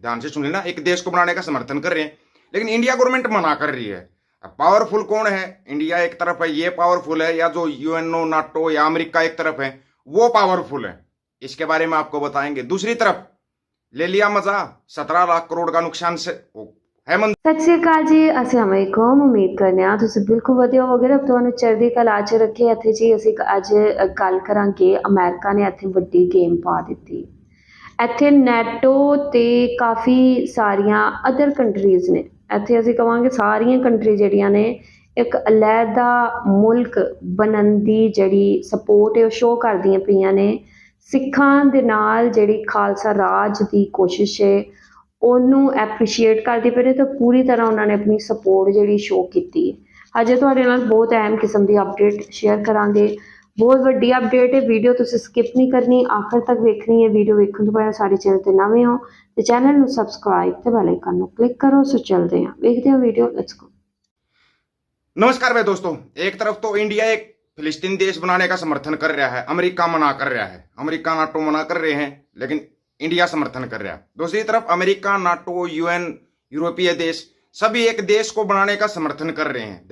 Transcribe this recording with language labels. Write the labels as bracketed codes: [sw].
[hi] ध्यान से सुन लेना, एक देश को बनाने का समर्थन कर रहे हैं, लेकिन इंडिया गवर्नमेंट मना कर रही है। अब पावरफुल कौन है? इंडिया एक तरफ है, ये पावरफुल है, या जो यूएनओ, नाटो या अमेरिका एक तरफ है वो पावरफुल है? इसके बारे में आपको बताएंगे। दूसरी तरफ ले लिया मजा, 17 लाख करोड़ का नुकसान से है मन। [pa] ਸਤਿ ਸ਼੍ਰੀ ਅਕਾਲ ਜੀ। अस्सलाम वालेकुम। उम्मीद करने आ ਤੁਸੀਂ ਬਿਲਕੁਲ ਵਧੀਆ ਹੋਵੋਗੇ। ਰੱਬ ਤੁਹਾਨੂੰ ਚੜ੍ਹਦੀ ਕਲਾ 'ਚ ਰੱਖੇ। ਇੱਥੇ ਜੀ ਅਸੀਂ ਅੱਜ ਗੱਲ ਕਰਾਂਗੇ, ਅਮਰੀਕਾ ਨੇ ਇੱਥੇ ਵੱਡੀ ਗੇਮ ਪਾ ਦਿੱਤੀ। ਇੱਥੇ ਨੈਟੋ ਤੇ ਕਾਫੀ ਸਾਰੀਆਂ ਅਦਰ ਕੰਟਰੀਜ਼ ਨੇ। ਇੱਥੇ ਅਸੀਂ ਕਹਾਂਗੇ ਸਾਰੀਆਂ ਕੰਟਰੀ ਜਿਹੜੀਆਂ ਨੇ ਇੱਕ ਅਲੱਗਾ ਮੁਲਕ ਬਣਨ ਦੀ ਜਿਹੜੀ ਸਪੋਰਟ ਹੈ ਉਹ ਸ਼ੋਅ ਕਰਦੀਆਂ ਪਈਆਂ ਨੇ। ਸਿੱਖਾਂ ਦੇ ਨਾਲ ਜਿਹੜੀ ਖਾਲਸਾ ਰਾਜ ਦੀ ਕੋਸ਼ਿਸ਼ ਹੈ ਉਹਨੂੰ ਐਪਰੀਸ਼ੀਏਟ ਕਰਦੇ ਪਏ ਨੇ ਤੇ ਪੂਰੀ ਤਰ੍ਹਾਂ ਉਹਨਾਂ ਨੇ ਆਪਣੀ ਸਪੋਰਟ ਜਿਹੜੀ ਸ਼ੋਅ ਕੀਤੀ ਹੈ। ਅਜੇ ਤੁਹਾਡੇ ਨਾਲ ਬਹੁਤ ਅਹਿਮ ਕਿਸਮ ਦੀ ਅਪਡੇਟ ਸ਼ੇਅਰ ਕਰਾਂਗੇ। ਬਹੁਤ ਵੱਡੀ ਅਪਡੇਟ ਹੈ। ਵੀਡੀਓ ਤੁਸੀਂ ਸਕਿਪ ਨਹੀਂ ਕਰਨੀ, ਆਖਰ ਤੱਕ ਵੇਖਣੀ ਹੈ। ਵੀਡੀਓ ਵੇਖਣ ਤੋਂ ਪਹਿਲਾਂ ਸਾਡੇ ਚੈਨਲ ਤੇ ਨਵੇਂ ਹੋ ਤੇ ਚੈਨਲ ਨੂੰ ਸਬਸਕ੍ਰਾਈਬ ਤੇ ਬੈਲ ਆਈਕਨ ਨੂੰ ਕਲਿੱਕ ਕਰੋ। ਸੋ ਚੱਲਦੇ ਹਾਂ, ਵੇਖਦੇ ਹਾਂ ਵੀਡੀਓ। [en] Let's go. [hi] नमस्कार भाई दोस्तों। एक तरफ तो इंडिया एक फिलिस्तीन देश बनाने का समर्थन कर रहा है, अमेरिका मना कर रहा है, अमेरिका नाटो मना कर रहे हैं, लेकिन इंडिया समर्थन कर रहा है। दूसरी तरफ अमेरिका, नाटो, यूएन, यूरोपीय देश सभी एक देश को बनाने का समर्थन कर रहे हैं।